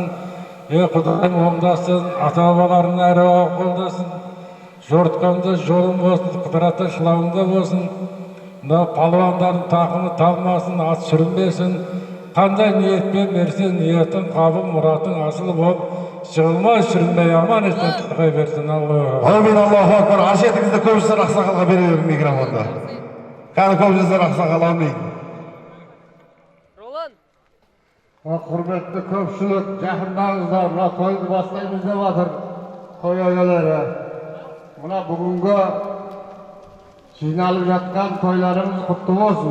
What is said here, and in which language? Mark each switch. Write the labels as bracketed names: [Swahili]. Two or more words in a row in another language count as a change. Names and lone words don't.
[Kazakh] Құдайым оңдасын, ата-бабаларын әр уақыт қолдасын. Жортқанда жолың болсын, қыдырата шылауында болсын. Мына палуандардың тақымы талмасын, ат сүрінбесін. Қандай ниетпен берсен, ниетің қабыл, мұратың асылы болып, шығылмай сүрінбей аман есен тақай берсін. [Arabic] آمين، الله أكبر. [Kazakh] Ашетіңізді Көпжасар ақсақалға бере берің микрофонда. Кәні Көпжасар ақсақал, амин. Құрметті көпшілік, жақындаңыздар, мына тойды бастаймыз деп жатыр. Той ағалары. Мына бүгінгі жиналып жатқан тойларымыз құтты болсын.